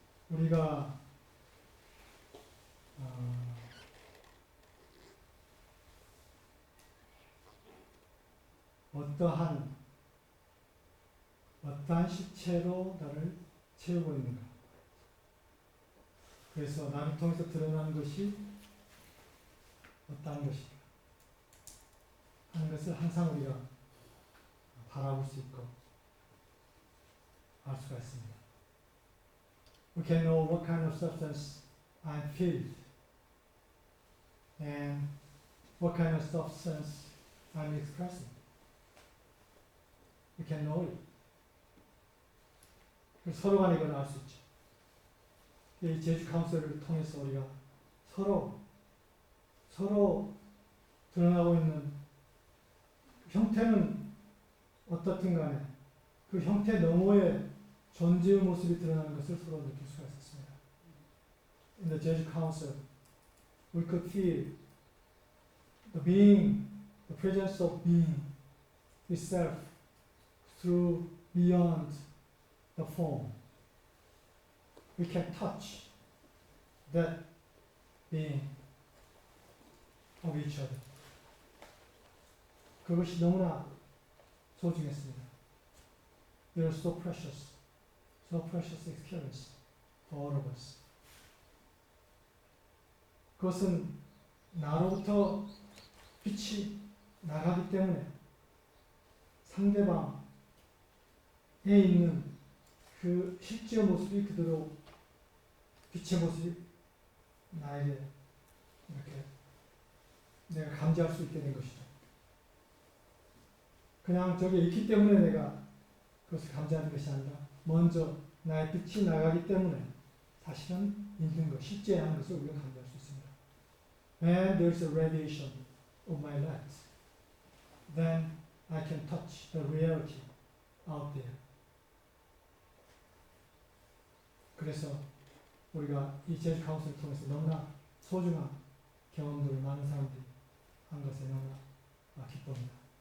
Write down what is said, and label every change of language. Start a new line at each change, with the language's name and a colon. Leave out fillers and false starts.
Korean: 우리가 어떠한 실체로 나를 채우고 있는가. 그래서 나를 통해서 드러나는 것이 어떠한 것인가 하는 것을 항상 우리가 바라볼 수 있고 알 수가 있습니다.
English: We can know what kind of substance I'm filled and what kind of substance I'm expressing. We can know it.
Korean: 서로 간에 이걸 알 수 있죠. 이 제주 카운슬을 통해서 우리가 서로 드러나고 있는 형태는 어떻든 간에 그 형태 너머의 존재의 모습이 드러나는 것을 서로 느낄 수가 있었습니다.
English: In the Jeju Council, we could feel the being, the presence of being itself through beyond the form. We can touch that being of each other.
Korean: 그것이 너무나 소중했습니다.
English: They are so precious experience for all of us.
Korean: 그것은 나로부터 빛이 나가기 때문에 상대방에 있는 그 실제의 모습이 그대로 빛의 모습이 나에게 이렇게 내가 감지할 수 있게 된 것이죠. 그냥 저게 있기 때문에 내가 그것을 감지하는 것이 아니라 먼저 나의 빛이 나가기 때문에 사실은 있는 것, 실제한 것을 우리가 감지할 수 있습니다.
English: When there is a radiation of my light, then I can touch the reality out there.
Korean: 그래서 우리가 이 제주 카운슬을 통해서 너무나 소중한 경험들을 많은 사람들이 한 것에 너무나 기쁩니다.